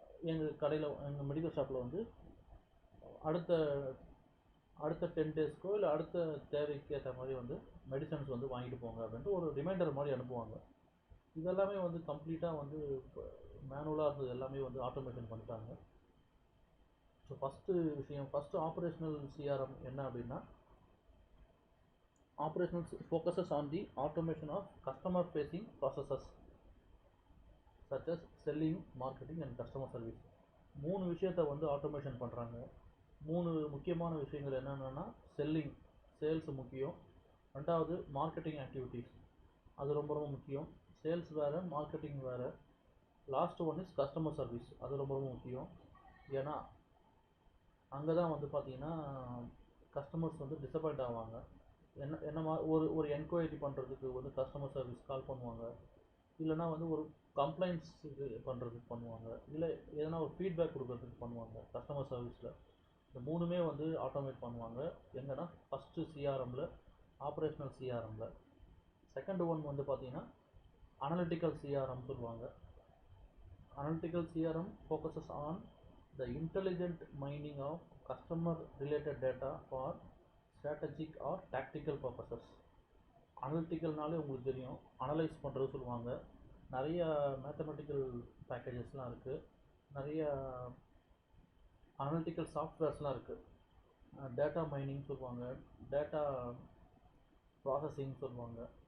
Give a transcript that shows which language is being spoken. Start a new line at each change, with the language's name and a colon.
Tamil: எங்கள் மெடிக்கல் ஷாப்பில் வந்து அடுத்த 10 டேஸ்க்கோ இல்லை அடுத்த தேவைக்கு ஏற்ற மாதிரி வந்து மெடிசன்ஸ் வந்து வாங்கிட்டு போங்க அப்படின்ட்டு ஒரு ரிமைண்டர் மாதிரி அனுப்புவாங்க. இதெல்லாமே வந்து கம்ப்ளீட்டாக வந்து மேனுவலாக இருந்தது எல்லாமே வந்து ஆட்டோமேஷன் பண்ணிட்டாங்க.
English: so first operational CRM
Tamil: என்ன அப்படின்னா
English: operations focuses on the automation of customer facing processes. such as selling, marketing and customer service.
Tamil: மூணு விஷயத்தை வந்து ஆட்டோமேஷன் பண்ணுறாங்க. மூணு முக்கியமான விஷயங்கள் என்னென்னா செல்லிங், சேல்ஸ் முக்கியம். ரெண்டாவது மார்க்கெட்டிங் ஆக்டிவிட்டீஸ், அது ரொம்ப ரொம்ப முக்கியம். சேல்ஸ் வேறு, மார்க்கெட்டிங் வேறு. Last one is customer service, அது ரொம்ப ரொம்ப முக்கியம். ஏன்னா அங்கே தான் வந்து பார்த்தீங்கன்னா கஸ்டமர்ஸ் வந்து டிசப்பாயிண்ட் ஆவாங்க. என்னமா ஒரு என்கொயரி பண்ணுறதுக்கு வந்து கஸ்டமர் சர்வீஸ் கால் பண்ணுவாங்க, இல்லைனா வந்து ஒரு கம்ப்ளைண்ட்ஸ் இது பண்ணுறதுக்கு பண்ணுவாங்க, இல்லை எதனா ஒரு ஃபீட்பேக் கொடுக்கறதுக்கு பண்ணுவாங்க கஸ்டமர் சர்வீஸில். இந்த மூணுமே வந்து ஆட்டோமேட் பண்ணுவாங்க. எங்கன்னா ஃபஸ்ட்டு சிஆர்எம்மில், ஆப்ரேஷ்னல் சிஆர்எம்மில். செகண்ட் ஒன் வந்து பார்த்தீங்கன்னா அனலிட்டிக்கல் சிஆர்எம் சொல்லுவாங்க.
English: Analytical CRM focuses on the intelligent mining of customer related data for strategic or tactical purposes.
Tamil: அனலிட்டிக்கல்னாலே உங்களுக்கு தெரியும், அனலைஸ் பண்ணுறது சொல்லுவாங்க. நிறைய மேத்தமெட்டிக்கல் பேக்கேஜஸ்லாம் இருக்குது, நிறைய அனலிட்டிக்கல் சாஃப்ட்வேர்ஸ்லாம் இருக்குது. டேட்டா மைனிங் சொல்லுவாங்க, டேட்டா ப்ராசஸிங் சொல்லுவாங்க.